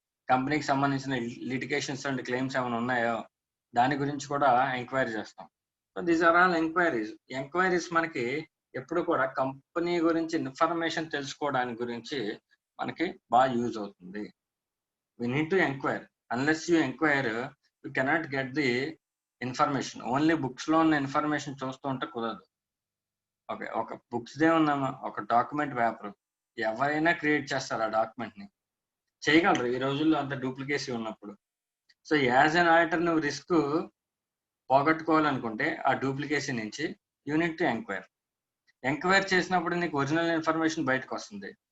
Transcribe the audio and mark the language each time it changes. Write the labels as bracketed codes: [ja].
[te] కంపెనీకి సంబంధించిన litigations and claims ఏమైనా ఉన్నాయో దాని గురించి కూడా ఎంక్వైరీ చేస్తాం. So [en] these are all enquiries [te] మనకి ఎప్పుడు కూడా కంపెనీ గురించి ఇన్ఫర్మేషన్ తెలుసుకోవడానికి గురించి మనకి బాగా యూజ్ అవుతుంది. [en] We need to inquire. Unless you inquire, you cannot get the information. [te] Only books లో ఉన్న ఇన్ఫర్మేషన్ చూస్తూ ఉంటే కుదరదు. ఓకే, ఒక బుక్స్ దే ఉన్నామా, ఒక డాక్యుమెంట్ పేపర్ ఎవరైనా క్రియేట్ చేస్తారు ఆ డాక్యుమెంట్ ని, చేయగలరు ఈ రోజుల్లో అంత డూప్లికేసీ ఉన్నప్పుడు. సో [en] as an auditor [te] నువ్వు రిస్క్ పోగొట్టుకోవాలనుకుంటే ఆ డూప్లికేసీ నుంచి యూనిట్ టు ఎంక్వైర్ చేసినప్పుడు నీకు ఒరిజినల్ ఇన్ఫర్మేషన్ బయటకు వస్తుంది.